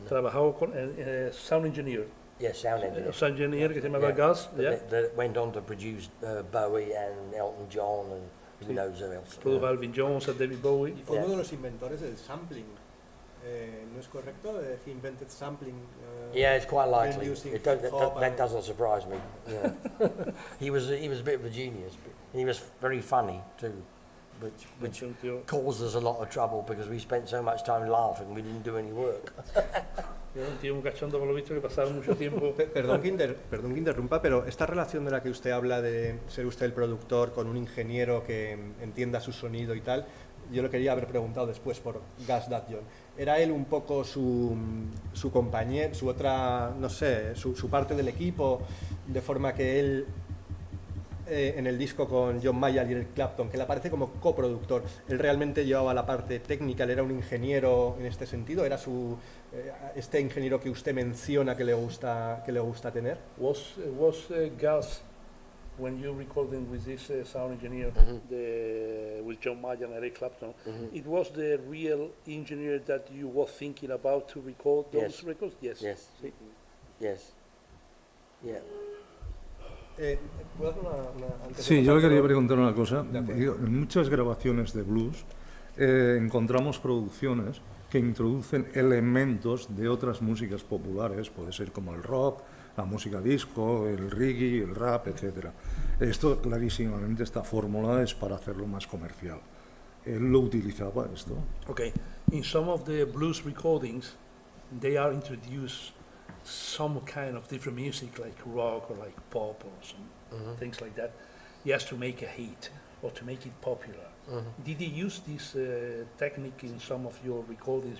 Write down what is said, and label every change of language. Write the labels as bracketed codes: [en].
[es] Trabajó con sound engineer. [en] Yes, sound engineer. [es] Sound engineer que se llamaba Gus. [en] That went on to produce Bowie and Elton John and who knows who else. [es] Produjo Alvin Jones, David Bowie. Y fue uno de los inventores del sampling. ¿No es correcto? [en] He invented sampling. Yeah, it's quite likely. That doesn't surprise me. Yeah. he was a bit of a genius. But he was very funny too, which caused us a lot of trouble because we spent so much time laughing we didn't do any work. [es] Era un tío muy cachondo, por lo visto, que pasaba mucho tiempo. Perdón que interrumpa, pero esta relación de la que usted habla de ser usted el productor con un ingeniero que entienda su sonido y tal, yo lo quería haber preguntado después por Gus Dudgeon. ¿Era él un poco su compañero, su otra, no sé, su parte del equipo, de forma que él en el disco con John Mayall y el Clapton, que le aparece como coproductor, él realmente llevaba la parte técnica, él era un ingeniero en este sentido, era este ingeniero que usted menciona que le gusta tener? [en] Was Gus, when you recording with this sound engineer, with John Mayall and Eric Clapton, it was the real engineer that you were thinking about to record those records? Yes. Yes. [es] Sí. [en] Yes. Yeah. [es] ¿Puedo hacer Sí, yo le quería preguntar una cosa. En muchas grabaciones de blues encontramos producciones que introducen elementos de otras músicas populares, puede ser como el rock, la música disco, el reggae, el rap, etc. Esto, clarísimamente, esta fórmula es para hacerlo más comercial. Él lo utilizaba, esto. [en] Okay. In some of the blues recordings, they are introduced some kind of different music, like rock or like pop or some things like that. He has to make a hit or to make it popular. Did you use this technique in some of your recordings?